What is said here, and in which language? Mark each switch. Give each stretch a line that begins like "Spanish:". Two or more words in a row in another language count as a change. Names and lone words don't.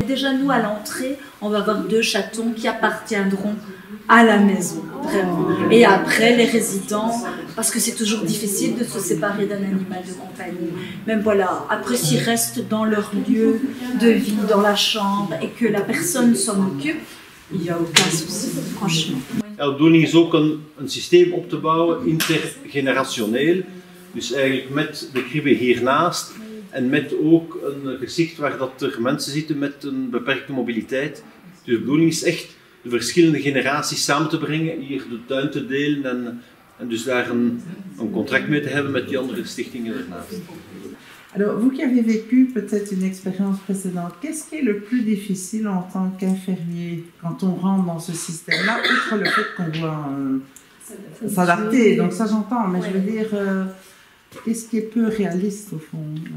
French: Déjà, nous, à l'entrée, on va avoir 2 chatons qui appartiendront à la maison, vraiment. Et après, les résidents, parce que c'est toujours difficile de se séparer d'un animal de compagnie. Même voilà, après, s'ils restent dans leur lieu de vie, dans la chambre, et que la personne s'en occupe, il n'y a aucun souci, franchement.
Dutch: De bedoeling is ook een systeem op te bouwen, intergenerationeel. Dus eigenlijk met de kribbe hiernaast en met ook een gezicht waar dat er mensen zitten met een beperkte mobiliteit. Dus de bedoeling is echt de verschillende generaties samen te brengen, hier de tuin te delen en dus daar een contract mee te hebben met die andere stichtingen ernaast.
French: Alors, vous qui avez vécu peut-être une expérience précédente, qu'est-ce qui est le plus difficile en tant qu'infirmier quand on rentre dans ce système-là, outre le fait qu'on doit s'adapter, donc ça j'entends, mais je veux dire, qu'est-ce qui est peu réaliste au fond?